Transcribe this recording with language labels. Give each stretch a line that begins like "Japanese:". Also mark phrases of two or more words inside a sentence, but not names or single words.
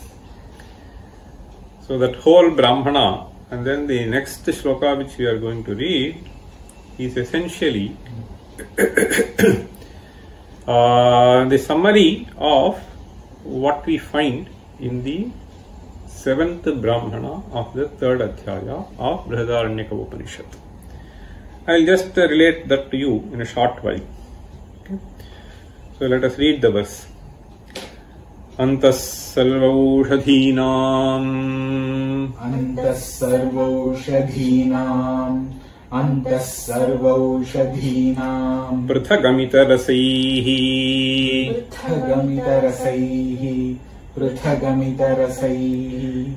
English: So that whole Brahmana, and then the next shloka which we are going to read, is essentially the summary of what we find in the 7th Brahmana of the 3rd Adhyaya of Brihadaranyaka Upanishad. I will just relate that to you in a short while. Okay. So let us read the verse.
Sanskrit: Antas sarvaushadhinam Antas sarvaushadhinam Antas sarvaushadhinam Prithagamitarasaihi Prithagamitarasaihi Prithagamitarasaihi